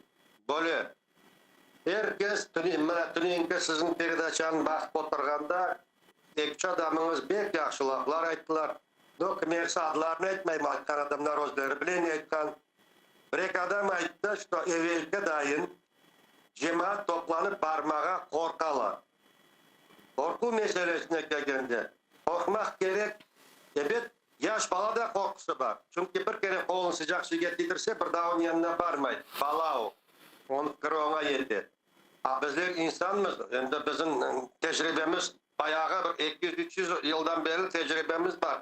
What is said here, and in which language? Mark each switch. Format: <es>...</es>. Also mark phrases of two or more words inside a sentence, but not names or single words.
<crh>Böyle herkes tüneyinke sizin передачаны bakıp oturganda ekçi adamınız bek yaxşı laflar ayttılar. Kimisi adlarını aytmayım, aytkan adamlar özleri bilen aytkan. Bir adam aytdı, что evvelki dayın cemaat toplanıp barmağa korkalar. Korku meselesine gelgende korkmak gerek. Evet, Yaş balada korkusu var. Çünkü bir kere kolun sıcak suya titirse bir daha onun yanına varmaydı. Bala o. Onun fikri ona yetti. Bizler insanımız, yani bizim tecrübemiz bayağı bir 200-300 yıldan beri tecrübemiz var.</crh>